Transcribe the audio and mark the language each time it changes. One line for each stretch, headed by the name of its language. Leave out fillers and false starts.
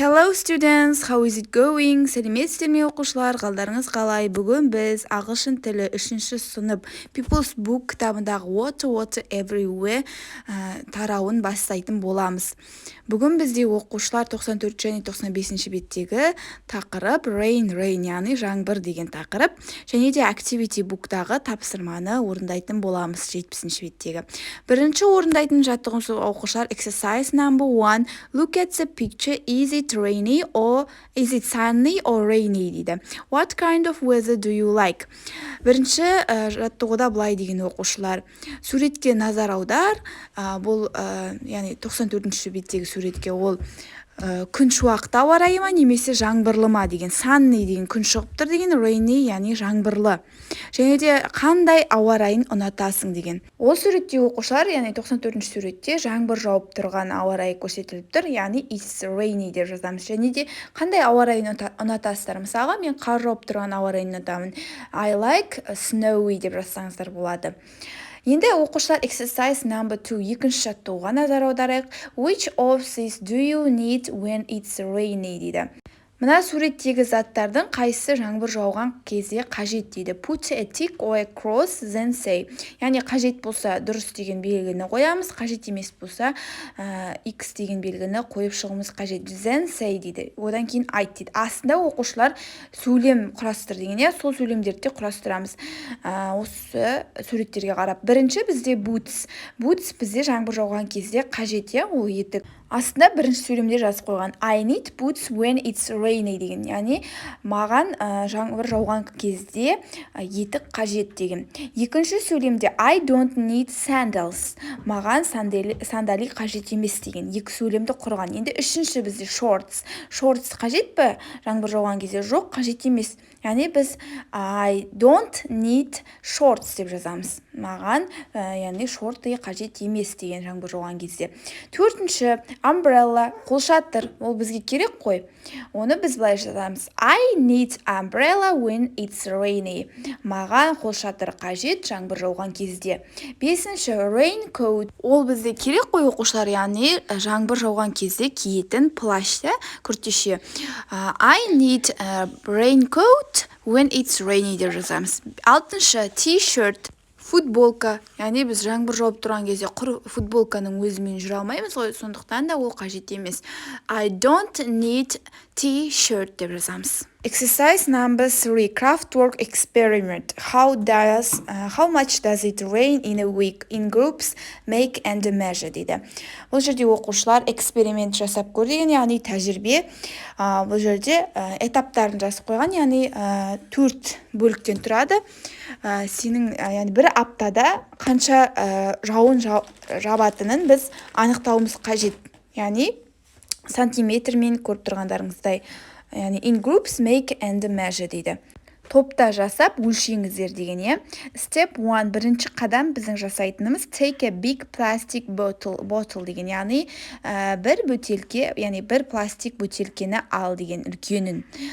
English: Hello students, how is it going?
Kazakh: Сәлеметсіздер ме оқушылар, қалдарыңыз қалай? Бүгін біз ағылшын тілі 3-ші сынып People's Book кітабындағы Water Everywhere тарауын бастайтын боламыз. Бүгін бізде оқушылар 94 және 95 беттегі тақырып rain, яғни жаңбыр деген тақырып, және де Activity Book'тағы тапсырманы орындайтын боламыз 70 беттегі. Бірінші орындайтын жаттығымыз оқушылар
English: Exercise number 1. Look at the picture. Is it rainy or is it sunny or rainy
Kazakh: дейді.
English: What kind of weather do you like?
Kazakh: Бірінші жаттығуда былай деген оқушылар. Суретке назар аудар. Бұл яғни 94-ші беттегі суретке ол күн шуақты ауа райы ма немесе жаңбырлы ма деген, sunny деген күн шығып тұр деген, rainy яғни жаңбырлы. Және де қандай ауа райын ұнатасың деген. Ол суретте оқушылар, яғни 94-ші суретте жаңбыр жауып тұрған ауа райы көрсетіліп тұр, яғни
English: it's rainy
Kazakh: деп жазамыз. Және де қандай ауа райын ұнатасыздар? Мысалға, мен қар жауып тұрған ауа райын ұнатамын.
English: I like snowy
Kazakh: деп жазсаңыздар болады. Енді оқушылар
English: exercise number 2
Kazakh: екінші жаттығуға назар аударайық.
English: Which of these do you need when it's rainy
Kazakh: дейді. Мына суреттегі заттардың қайсысы жаңбыр жауған кезде қажет дейді.
English: Put a tick or a cross, then say.
Kazakh: Яғни қажет болса дұрыс деген белгіні қоямыз, қажет емес болса X деген белгіні қойып шығуымыз қажет.
English: Then say
Kazakh: дейді. Одан кейін айт дейді. Астында оқушылар сөйлем құрастыр деген, сол сөйлемдерді құрастырамыз. Осы суреттерге қарап. Бірінші бізде boots. Boots бізде жаңбыр жауған кезде қажет, ол етік. Астында бірінші сөйлемде жазып қойған
English: I need boots when it's rainy
Kazakh: деген, яғни маған жаңбыр жауған кезде етік қажет деген. Екінші сөйлемде
English: I don't need sandals,
Kazakh: маған сандали қажет емес деген. Екі сөйлемді құрған. Енді үшінші бізде shorts. Shorts қажет пе? Жаңбыр жауған кезде жоқ, қажет емес. Яғни біз
English: I don't need shorts
Kazakh: деп жазамыз. Маған яғни шорты қажет емес деген жаңбыр жауған кезде. Төртінші umbrella, қолшатыр. Ол бізге керек қой. Оны біз былай жазамыз.
English: I need umbrella when it's rainy.
Kazakh: Маған қолшатыр қажет жаңбыр жауған кезде. Бесінші raincoat. Ол бізге керек қой оқушылар, яғни жаңбыр жауған кезде киетін плащ, күртеше.
English: I need a raincoat when it's rainy
Kazakh: деп жазамыз. Алтыншы t-shirt. Футболка, яғни біз жаңбыр жауып тұрған кезде құр футболканың өзімен жүре алмаймыз ғой, сондықтан да ол қажет емес.
English: I don't need t-shirt
Kazakh: деп жазамыз.
English: Exercise number 3. Craftwork experiment. How much does it rain in a week? In groups, make and measure
Kazakh: дейді. Бұл жерде оқушылар эксперимент жасап көр деген, яғни тәжірибе. Бұл жерде этаптарын жазып қойған, яғни 4 бөліктен тұрады. Сенің яғни бір аптада қанша жауын жабатынын біз анықтауымыз қажет. Яғни сантиметрмен көріп тұрғандарыңыздай. Яғни
English: in groups, make and measure
Kazakh: дейді. Топта жасап өлшеңіздер деген.
English: Step 1,
Kazakh: бірінші қадам біздің жасайтынымыз
English: take a big plastic bottle
Kazakh: деген. Яғни бір бөтелке, яғни бір пластик бөтелкені ал деген, үлкенін.